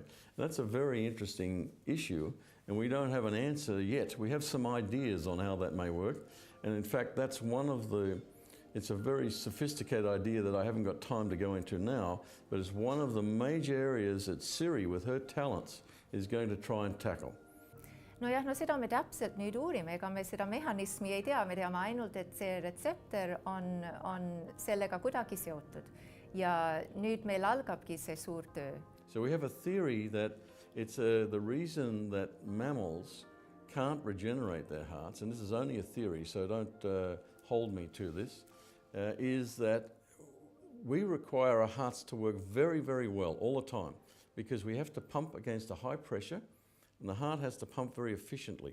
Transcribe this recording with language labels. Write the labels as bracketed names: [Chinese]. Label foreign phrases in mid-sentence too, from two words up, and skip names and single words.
[English] That's a very interesting issue, and we don't have an answer yet. We have some ideas on how that may work, and in fact, that's one of the, it's a very sophisticated idea that I haven't got time to go into now, but it's one of the major areas that Siri, with her talents, is going to try and tackle. [Estonian] Nojah, seda me täpselt nüüd uurime, ega me seda mehhanismi ei tea, me teame ainult, et see retseptor on sellega kuidagi seotud. Ja nüüd meil algabki see suur töö. [English] So we have a theory that it's the reason that mammals can't regenerate their hearts, and this is only a theory, so don't hold me to this, is that we require our hearts to work very, very well all the time, because we have to pump against a high pressure, and the heart has to pump very efficiently.